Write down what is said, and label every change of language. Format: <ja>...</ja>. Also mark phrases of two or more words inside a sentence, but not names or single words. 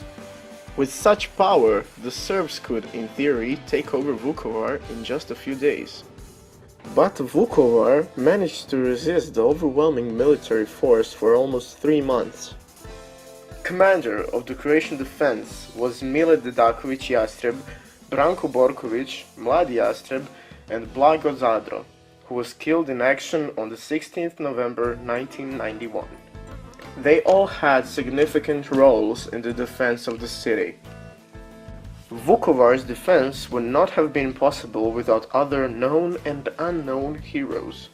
<en>With such power, the Serbs could, in theory, take over Vukovar in just a few days. But Vukovar managed to resist the overwhelming military force for almost 3 months. Commander of the Croatian defense was Mile Dedaković Jastreb, Branko Borković, Mladi Jastreb, and Blago Zadro, who was killed in action on the 16th November 1991. They all had significant roles in the defense of the city. Vukovar's defense would not have been possible without other known and unknown heroes.</en>